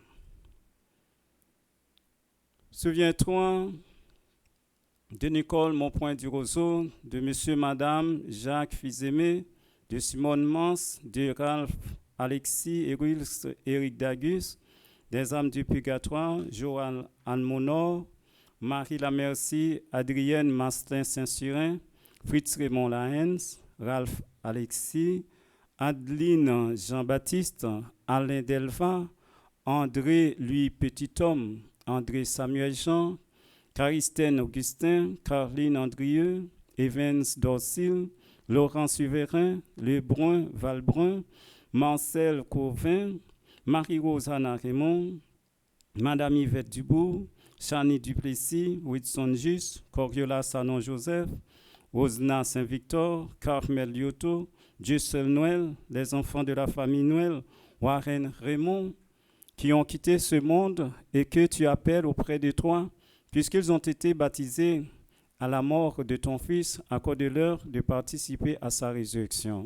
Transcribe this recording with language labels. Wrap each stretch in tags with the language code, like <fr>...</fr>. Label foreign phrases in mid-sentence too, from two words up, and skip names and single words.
<fr>Souviens-toi de Nicole Monpoint du Roseau, de Monsieur, Madame Jacques Fils-Aimé, de Simone Mans, de Ralph Alexis et Wills Éric Dagus, des âmes du purgatoire, Joël Anne Monor, Marie Lamercie, Adrienne Mastin Saint-Surin, Fritz Raymond Lahens, Ralph Alexis, Adeline Jean-Baptiste, Alain Delva, André Louis Petit-Homme, André Samuel Jean, Caristène Augustin, Caroline Andrieux, Evans Dorsil, Laurent Suvérin, Lebrun Valbrun, Marcel Cauvin, Marie-Rose Anna Raymond, Madame Yvette Dubourg, Chani Duplessis, Whitson Jus, Coriola Sanon Joseph, Rosna Saint-Victor, Carmel Lyoto, Dieu seul Noël, les enfants de la famille Noël, Warren Raymond, qui ont quitté ce monde et que tu appelles auprès de toi, puisqu'ils ont été baptisés à la mort de ton Fils, accorde-leur de participer à sa résurrection.</fr>